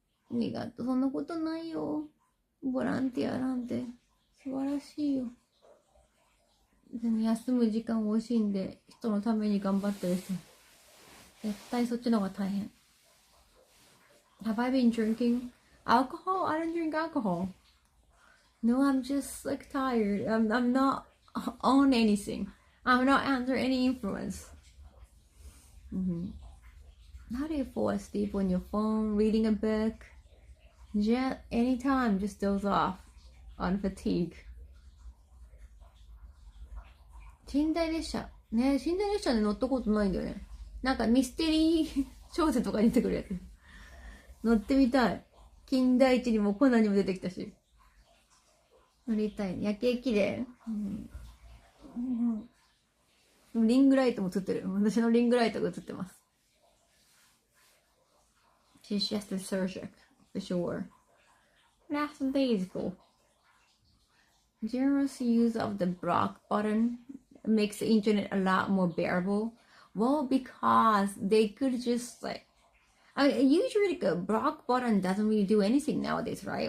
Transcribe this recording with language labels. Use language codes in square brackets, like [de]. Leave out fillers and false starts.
[ja] ありがとう。そんなことないよ。ボランティアなんて素晴らしいよ。でも休む時間を惜しんで人のために頑張ってる人、絶対そっちの方が大変。 [en] Have I been drinking alcohol? I don't drink alcohol. No, I'm just like tired. I'm not on anything. I'm not under any influence. How do you fall asleep on your phone, reading a book? Just anytime, just doze off on fatigue. [ja] 寝台列車ね、寝台列車で乗ったことないんだよね。なんかミステリー小説とかに出てくるやつ。乗ってみたい。金田一にもコナンにも出てきたし。乗りたい。夜景綺麗。リングライトも映ってる。私のリングライトが映ってます。 [en] She's just a surgeon, for sure. That's basically. Generous use of the block button makes the internet a lot more bearable. Well, because they could just like, usually the block button doesn't really do anything nowadays, right?